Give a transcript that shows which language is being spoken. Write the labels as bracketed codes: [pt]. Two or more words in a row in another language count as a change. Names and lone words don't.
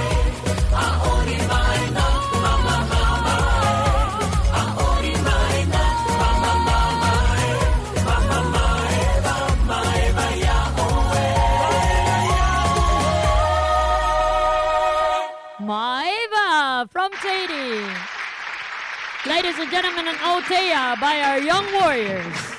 [ty] Aori mai na, mama mama e. Aori mai na, mama mama e. Mama maeva, iao e. [en] Maeva from Tahiti. Ladies and gentlemen, an Otea by our young warriors.